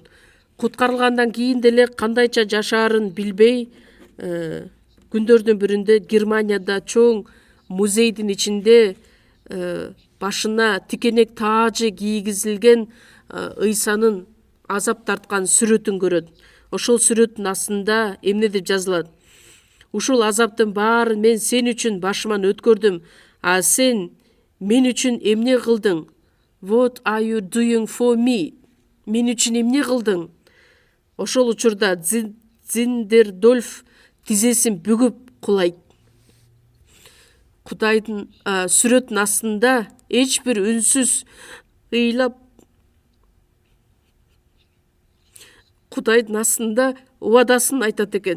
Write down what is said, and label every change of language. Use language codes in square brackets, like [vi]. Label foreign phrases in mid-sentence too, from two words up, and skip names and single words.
[ky] Куткарылгандан кийин деле кандайча жашаарын билбей, күндөрдүн биринде Германияда чоң музейдин ичинде башына тикенек таажы кийгизилген Ыйсанын азап тарткан сүрөтүн көрөт. Ошол сүрөттүн астында эмне деп жазылат? Ушул азаптын баарын мен сен үчүн башыман өткөрдүм, а сен мен үчүн эмне кылдың? [en] What are you doing for me? [ky] Мен үчүн эмне кылдың? Ошол учурда Зиндердольф тизесин бүгүп кулайт. Кудайдын сүрөттүн астында эч бир үнсүз ыйлап, Кудайдын астында убадасын айтат экен.